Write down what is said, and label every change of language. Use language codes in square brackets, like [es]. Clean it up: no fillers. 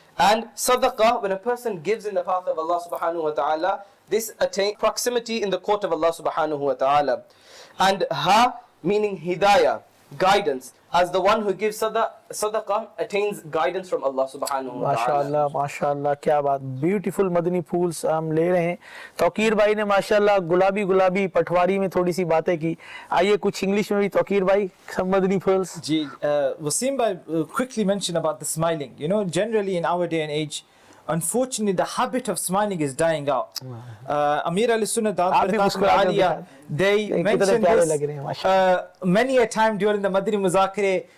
[en] And sadaqah, when a person gives in the path of Allah subhanahu wa ta'ala, this attain proximity in the court of Allah subhanahu wa ta'ala. And Ha, meaning hidayah, guidance, as the one who gives sadaqah attains guidance from Allah subhanahu wa ta'ala. [hi] माशाल्लाह माशाल्लाह, क्या बात. Beautiful Madani फूल्स हम ले रहे हैं. तौकीर भाई ने माशाल्लाह गुलाबी गुलाबी पटवारी में थोड़ी सी बातें की. आइए कुछ इंग्लिश में भी तौकीर भाई, some Madani fools. [en] जी, Wasim bhai quickly mentioned about the smiling. You know, generally in our day and age, unfortunately the habit of smiling is dying out. Amir al-Sunnah Aliyah, they mentioned this many a time during the Madani Muzakire.